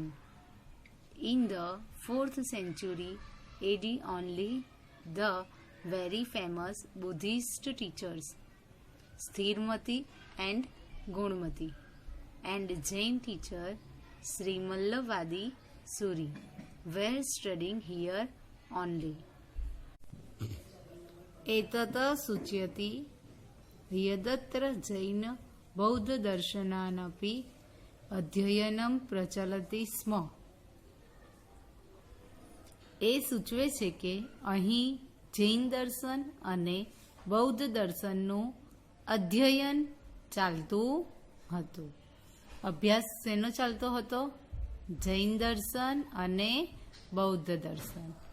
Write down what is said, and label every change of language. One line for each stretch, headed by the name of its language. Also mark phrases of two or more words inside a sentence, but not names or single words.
English: In the 4th century AD only, the very famous Buddhist teachers Sthirmati and Gunmati and Jain teacher Sri Mallavadi Suri were studying here only.
Sanskrit: एतत् सूच्यते यदत्र जैन बौद्ध दर्शनानपि अध्ययनम प्रचलति स्म.
Gujarati: એ સૂચવે છે કે અહીં જૈન દર્શન અને બૌદ્ધ દર્શનનું અધ્યયન ચાલતું હતું. અભ્યાસ શેનો ચાલતો હતો? જૈન દર્શન અને બૌદ્ધ દર્શન.